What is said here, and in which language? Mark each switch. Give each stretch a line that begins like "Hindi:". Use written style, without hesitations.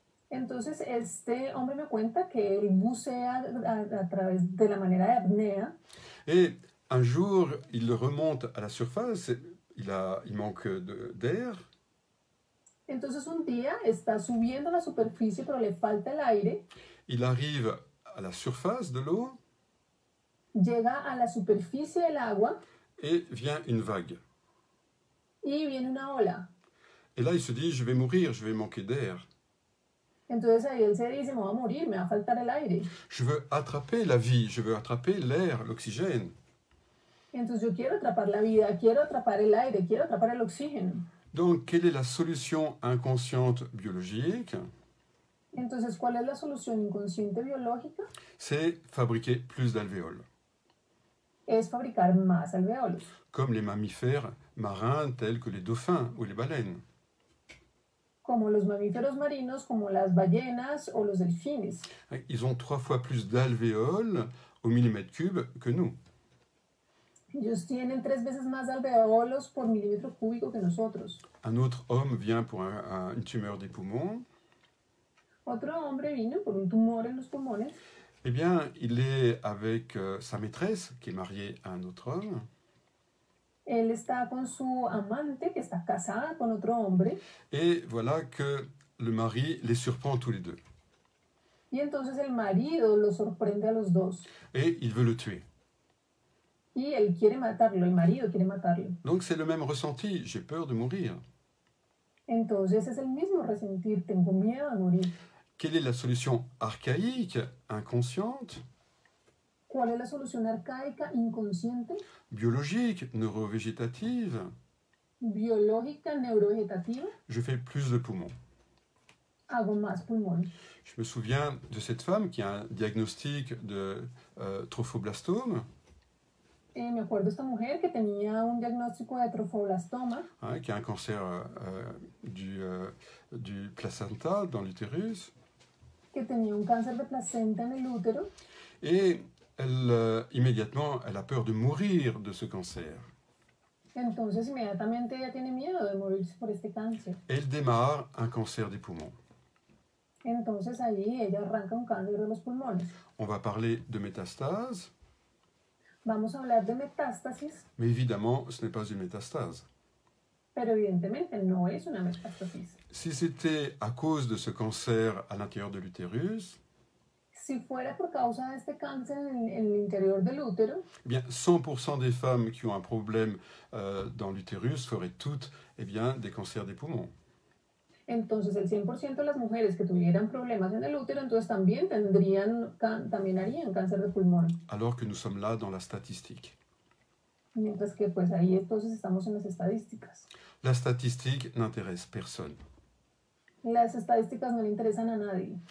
Spanish: Entonces este hombre me cuenta que él bucea a través de la manera de apnea.
French: Et un jour, il remonte à la surface, il manque d'air.
Spanish: Entonces un día está subiendo a la superficie pero le falta el aire.
French: Il arrive à la surface de l'eau
Spanish: Llega a la superficie del agua
French: et vient une vague.
Spanish: y viene una ola.
French: Et là, il se dit, je vais mourir, je vais manquer d'air.
Spanish: Entonces ahí él se dice, me voy a morir, me va a faltar el aire.
French: Je veux attraper la vie, je veux attraper l'air, l'oxygène.
Spanish: Entonces yo quiero atrapar la vida, quiero atrapar el aire, quiero atrapar el oxígeno.
French: Donc, quelle est la solution inconsciente biologique?
Spanish: Entonces, ¿cuál es la solución inconsciente biológica?
French: C'est fabriquer plus d'alvéoles,
Spanish: Es fabricar más alvéolos,
French: comme les mammifères marins tels que les dauphins ou les baleines.
Spanish: como los mamíferos marinos, como las ballenas o los delfines.
French: Ils ont 3 fois plus d'alvéoles au millimètre cube que nous.
Spanish: Ellos tienen 3 veces más alvéolos por milímetro cúbico que nosotros.
French: Un autre homme vient pour une tumeur des poumons.
Spanish: Otro hombre vino por un tumor en los pulmones.
French: Eh bien, il est avec sa maîtresse, qui est mariée à un autre homme.
Spanish: Él está con su amante, que está casada con otro hombre.
French: Et voilà que le mari les surprend tous les deux.
Spanish: Y entonces el marido los sorprende a los dos.
French: Et il veut le tuer.
Spanish: Y él quiere matarlo, el marido quiere matarlo.
French: Donc c'est le même ressenti, j'ai peur de mourir.
Spanish: Entonces es el mismo resentir, tengo miedo a morir.
French: Quelle est la solution archaïque, inconsciente,
Spanish: ¿Cuál es la solución arcaica, inconsciente,
French: biologique, neurovégétative?
Spanish: biológica neurovegetativa,
French: je fais plus de poumons.
Spanish: hago más pulmón.
French: Je me souviens de cette femme qui a un diagnostic de trophoblastome,
Spanish: Me acuerdo de esta mujer que tenía un diagnóstico de trofoblastoma,
French: hein, qui a un cancer du placenta dans l'utérus,
Spanish: que tenía un cáncer de placenta en el útero,
French: et elle, immédiatement, elle a peur de mourir de ce cancer.
Spanish: entonces inmediatamente ella tiene miedo de morirse por este cáncer.
French: Elle démarre un cancer des poumons.
Spanish: Entonces allí ella arranca un cáncer de los pulmones.
French: On va parler de métastase,
Spanish: Vamos a hablar de metástasis,
French: mais évidemment, ce n'est pas une métastase.
Spanish: pero evidentemente no es una metástasis.
French: Si c'était à cause de ce cancer à l'intérieur de l'utérus,
Spanish: Si fuera por causa de este cáncer en el interior del útero,
French: eh bien 100% des femmes qui ont un problème dans l'utérus feraient toutes des cancers des poumons.
Spanish: entonces el 100% de las mujeres que tuvieran problemas en el útero, entonces también también harían cáncer de pulmón.
French: Alors que nous sommes là dans la statistique.
Spanish: Mientras que pues ahí entonces estamos en las estadísticas.
French: La statistique n'intéresse personne.
Spanish: Las estadísticas no le interesan a nadie.